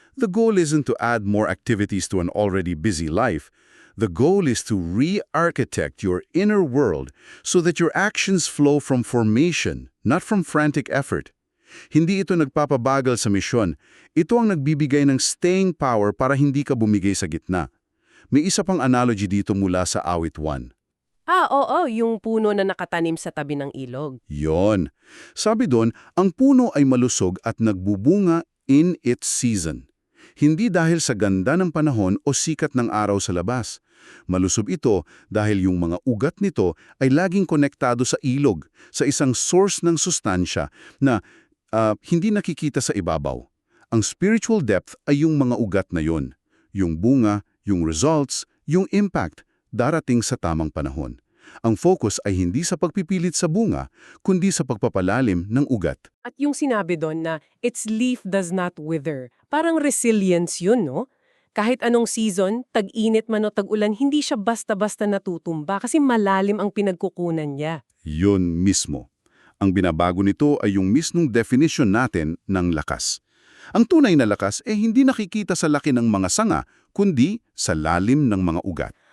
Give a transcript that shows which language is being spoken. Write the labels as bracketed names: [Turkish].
[English] The goal isn't to add more activities to an already busy life. The goal is to re-architect your inner world so that your actions flow from formation, not from frantic effort. [Filipino] Hindi ito nagpapabagal sa misyon. Ito ang nagbibigay ng staying power para hindi ka bumigay sa gitna. May isa pang analogy dito mula sa Awit 1. Oo, yung puno na nakatanim sa tabi ng ilog. Yon. Sabi doon, ang puno ay malusog at nagbubunga [English] in its season. [Filipino] Hindi dahil sa ganda ng panahon o sikat ng araw sa labas. Malusog ito dahil yung mga ugat nito ay laging konektado sa ilog, sa isang source ng sustansya na hindi nakikita sa ibabaw. Ang spiritual depth ay yung mga ugat na yon. Yung bunga, yung results, yung impact, darating sa tamang panahon. Ang focus ay hindi sa pagpipilit sa bunga, kundi sa pagpapalalim ng ugat. At yung sinabi doon na, [English] its leaf does not wither. [Filipino] Parang resilience yun, no? Kahit anong season, tag-init man o tag-ulan, hindi siya basta-basta natutumba kasi malalim ang pinagkukunan niya. Yun mismo. Ang binabago nito ay yung mismong definition natin ng lakas. Ang tunay na lakas hindi nakikita sa laki ng mga sanga, kundi sa lalim ng mga ugat.